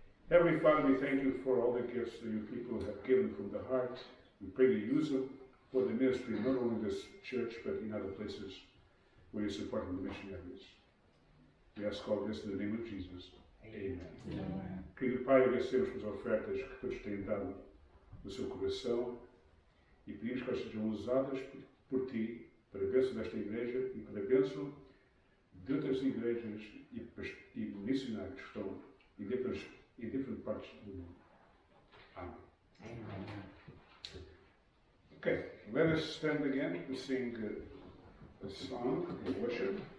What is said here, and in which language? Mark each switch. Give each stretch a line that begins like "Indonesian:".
English: Heavenly Father, we thank you for all the gifts that your people have given from the heart. We pray you use them for the ministry, not only in this church, but in other places where you're supporting the missionaries. We ask all this in the name of Jesus. Amen. Amém.
Portuguese: Querido Pai, agradecemos pelas ofertas que todos têm dado no seu coração e pedimos que elas sejam usadas por ti para a bênção desta igreja e para a bênção de outras igrejas e missionários que estão em diferentes partes do mundo. Amém.
English: Okay, let us stand again to sing a song of worship.